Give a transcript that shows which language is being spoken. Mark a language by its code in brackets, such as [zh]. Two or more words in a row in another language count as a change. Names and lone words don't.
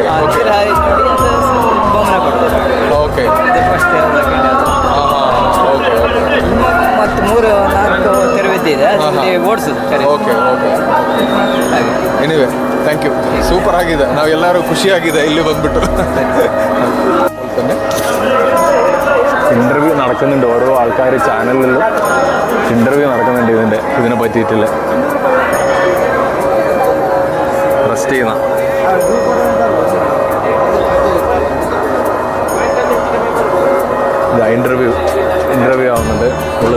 [kn] ನೀರು ಹಾರಿ ನೋಡಿ ಅದು ಬಹುಮಾನ ಕೊಡ್ತದೆ. ಓಕೆ. ಇದು ಫಸ್ಟ್ ಮತ್ತು 3-4 ತೆರವಿದ್ದಿದೆ, ಅದರಲ್ಲಿ ಓಡಿಸೋದು. ಓಕೆ. ಹಾಗೆ. ಎನಿವೆ, [en] thank you. [kn] ಸೂಪರ್ ಆಗಿದೆ. ನಾವೆಲ್ಲರೂ ಖುಷಿಯಾಗಿದೆ ಇಲ್ಲಿ ಬಂದ್ಬಿಟ್ಟು. [ml] ഇൻ്റർവ്യൂ നടക്കുന്നുണ്ട്. ഓരോ ആൾക്കാർ ചാനലിലും ഇൻ്റർവ്യൂ നടക്കുന്നുണ്ട് ഇതിനെ പറ്റിയിട്ടില്ല. റെസ്റ്റ് ചെയ്യുന്ന ഇൻ്റർവ്യൂ ആവുന്നുണ്ട് ഉള്ളിൽ.